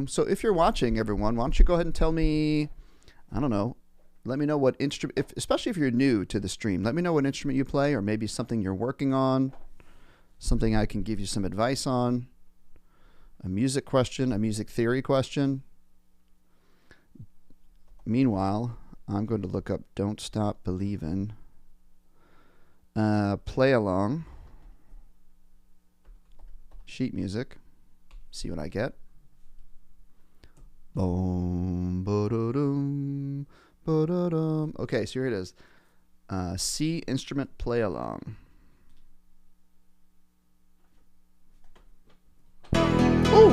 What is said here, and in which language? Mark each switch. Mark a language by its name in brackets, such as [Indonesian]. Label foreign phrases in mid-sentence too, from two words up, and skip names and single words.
[English] So if you're watching, everyone, why don't you go ahead and tell me, I don't know, let me know what instrument, especially if you're new to the stream, let me know what instrument you play or maybe something you're working on, something I can give you some advice on, a music question, a music theory question. Meanwhile, I'm going to look up Don't Stop Believin'. Play along. Sheet music. See what I get. Boom, ba-da-dum, ba-da-dum. Okay, so here it is. C instrument play along. Ooh!